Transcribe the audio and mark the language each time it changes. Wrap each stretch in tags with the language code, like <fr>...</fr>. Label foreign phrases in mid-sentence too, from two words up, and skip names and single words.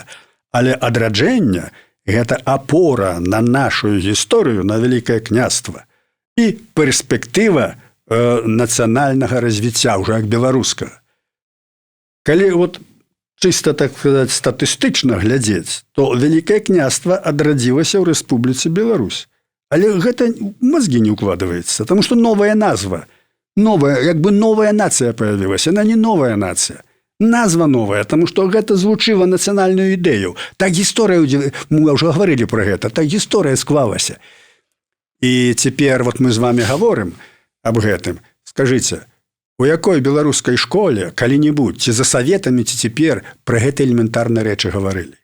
<be>Але адраджэнне – гэта апора на нашу гісторыю, на Вялікае княства. І перспектыва нацыянальнага развіцця, уже як беларускага. Калі вот чыста, так сказаць, статыстычна глядзець, то Вялікае княства адрадзілася ў Рэспубліцы Беларусь. Але гэта</be> <ru>мозги не укладывается, потому что новая назва, як бы новая нацыя появилась, она не новая нацыя.</ru> <be>Назва новая,</be> <ru>потому что</ru> <be>гэта злучыла нацыянальную ідэю. Так гісторыя, мы ўжо гаварылі пра гэта, так гісторыя склалася. І цяпер вот мы з вами гаворым аб гэтым. Скажыце, у якой беларускай школе калі-небудзь, ці за саветамі, ці цяпер пра гэта элементарныя рэчы гаварылі?</be>